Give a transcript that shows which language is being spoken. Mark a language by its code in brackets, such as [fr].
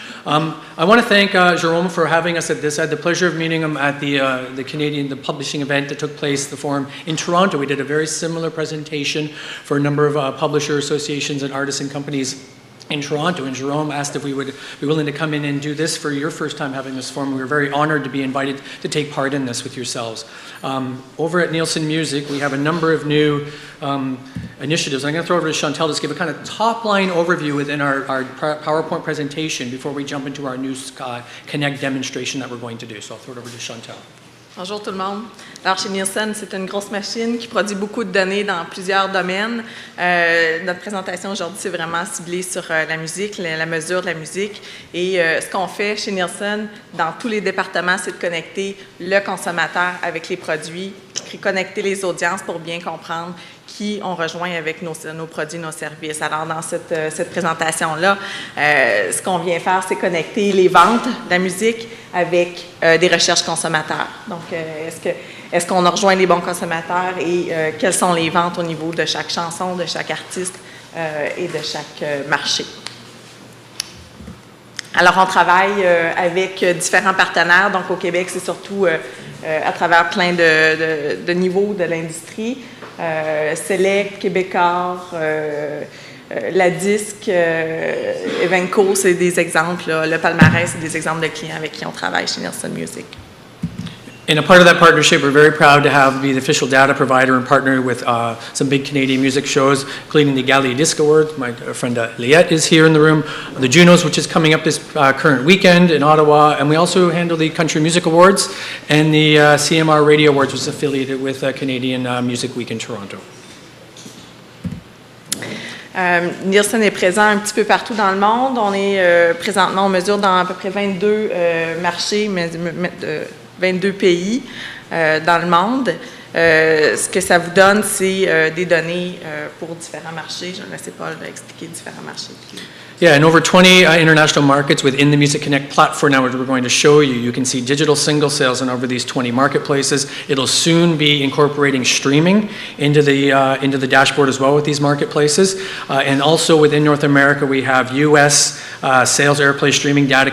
[en] I want to thank Jerome for having us at this. I had the pleasure of meeting him at the publishing event that took place, the forum in Toronto. We did a very similar presentation for a number of publisher associations and artists and companies in Toronto, and Jerome asked if we would be willing to come in and do this for your first time having this forum. We were very honored to be invited to take part in this with yourselves. Over at Nielsen Music, we have a number of new initiatives. I'm going to throw over to Chantale to give a kind of top-line overview within our PowerPoint presentation before we jump into our new Connect demonstration that we're going to do. So I'll throw it over to Chantale. [fr] Bonjour tout le monde. Alors chez Nielsen, c'est une grosse machine qui produit beaucoup de données dans plusieurs domaines. Notre présentation aujourd'hui, c'est vraiment ciblé sur la musique, la mesure de la musique. Et ce qu'on fait chez Nielsen, dans tous les départements, c'est de connecter le consommateur avec les produits, connecter les audiences pour bien comprendre qui on rejoint avec nos produits, nos services. Alors, dans cette présentation-là, ce qu'on vient faire, c'est connecter les ventes de la musique avec des recherches consommateurs. Donc, est-ce qu'on a rejoint les bons consommateurs et quelles sont les ventes au niveau de chaque chanson, de chaque artiste et de chaque marché? Alors, on travaille avec différents partenaires. Donc, au Québec, c'est surtout à travers plein de niveaux de l'industrie. Select, Québécois, la Disque, Evenco, c'est des exemples. Là. Le palmarès, c'est des exemples de clients avec qui on travaille chez Nielsen Music. [en] And a part of that partnership, we're very proud to be the official data provider and partner with some big Canadian music shows, including the Galley Disc Awards. My friend Liette is here in the room. The Junos, which is coming up this current weekend in Ottawa. And we also handle the Country Music Awards and the CMR Radio Awards, which is affiliated with Canadian Music Week in Toronto. [fr] Nielsen est présent un petit peu partout dans le monde. On est présentement, on mesure dans à peu près 22 marchés, 22 pays dans le monde. Ce que ça vous donne, c'est des données pour différents marchés. Je vais laisser Paul expliquer différents marchés. [en] Yeah, and over 20 international markets within the Music Connect platform now we're going to show you. You can see digital single sales in over these 20 marketplaces. It'll soon be incorporating streaming into the dashboard as well with these marketplaces. And also within North America, we have U.S. Sales Airplay streaming data.